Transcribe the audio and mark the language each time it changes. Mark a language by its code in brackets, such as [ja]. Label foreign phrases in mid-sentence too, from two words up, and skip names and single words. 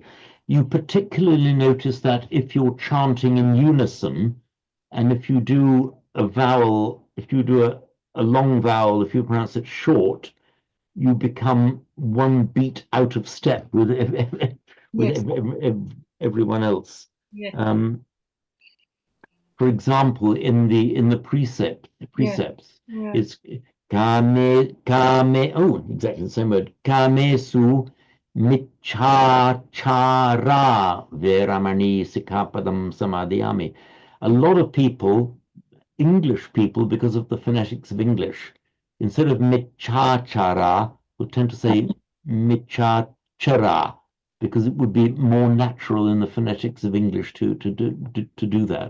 [en] You particularly notice that if you're chanting in unison, and if you do a vowel, if you do a long vowel, if you pronounce it short, you become one beat out of step with everyone else. Yes. For example, in the precepts, Yeah. it's kame. Oh, exactly the same word. [pi] Kamesu michachara veramani sikapadam samadhyami. [en] A lot of people, English people, because of the phonetics of English, instead of michachara, will tend to say michachara, because it would be more natural in the phonetics of English to do that.